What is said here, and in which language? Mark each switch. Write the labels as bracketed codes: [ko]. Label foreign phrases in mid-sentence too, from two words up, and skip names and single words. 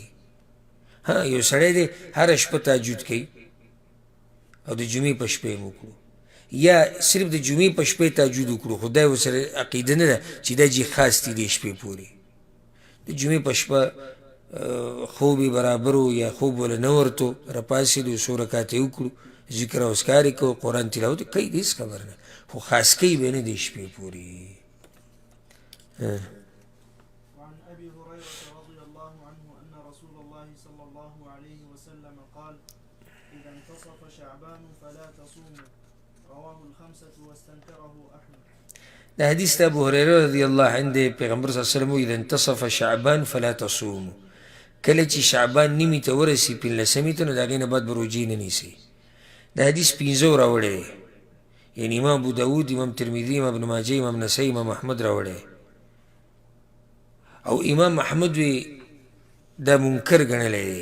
[ps] ها یو سړی دی هره شپه تهجد کوي او د جمعې په شپه یې وکړو، یا صرف د جمعې په شپه یې تهجد وکړو، خو دا ورسره عقیده نه ده چې دا جې خاص دي دې شپې پورې. د جمعې په شپه خوب یې برابر و یا خوب وله نه ورته راپاڅېدو، څو رکعته یې وکړو، ذکر او اذکار یې کوو، قرآن تلاوت کوي، هېڅ خبر نه، خو خاص کوي به نه دې شپې پورې. [ar] وعن أبي هريرة رضي الله عنه أن رسول الله صلى الله عليه وسلم قال إذا انتصف شعبان فلا تصوموا رواه الخمسة واستنكره أحمد. [ps] دا حدیث د ابو هریره [ar] رضی الله عنه [ps] دی، پیغمبر [ar] صلی الله علیه وسلم اذا انتصف شعبان فلا تصوموا، [ps] کله چې شعبان نیمې ته ورسي 15مې ته، نو د هغې نه بعد به روجې نه نیسئ. دا حدیث 15 راوړی دی، یعنې امام ابو داود، امام ترمذي، امام ابن ماجه، امام نسائی، امام احمد راوړی. او امام احمد وی دا منکر ګڼلی دی.